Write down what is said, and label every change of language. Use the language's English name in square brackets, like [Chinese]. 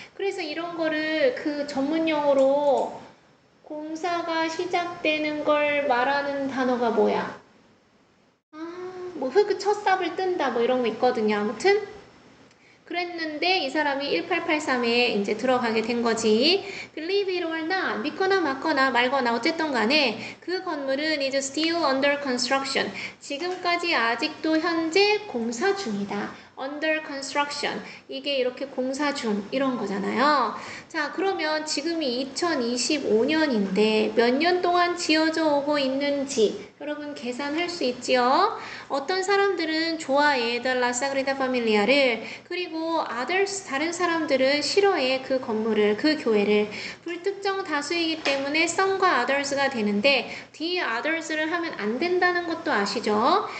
[Korean] 그래서 이런 거를 그 전문용어로 공사가 시작되는 걸 말하는 단어가 뭐야? 흙 첫 삽을 뜬다 뭐 이런 거 있거든요. 아무튼 그랬는데 이 사람이 1883에 이제 들어가게 된 거지. [English] Believe it or not, [Korean] 믿거나 맞거나 말거나 어쨌든 간에 그 건물은 [English] is still under construction. [Korean] 지금까지 아직도 현재 공사 중이다. [English] under construction. [Korean] 이게 이렇게 공사 중 이런 거잖아요. 자, 그러면 지금이 2025년인데 몇 년 동안 지어져 오고 있는지 여러분 계산할 수 있지요? 어떤 사람들은 좋아해 [English] The La Sagrada Familia [Korean] 를 그리고 others 다른 사람들은 싫어해 그 건물을 그 교회를 불특정 다수이기 때문에 some과 others가 되는데 the others를 하면 안 된다는 것도 아시죠?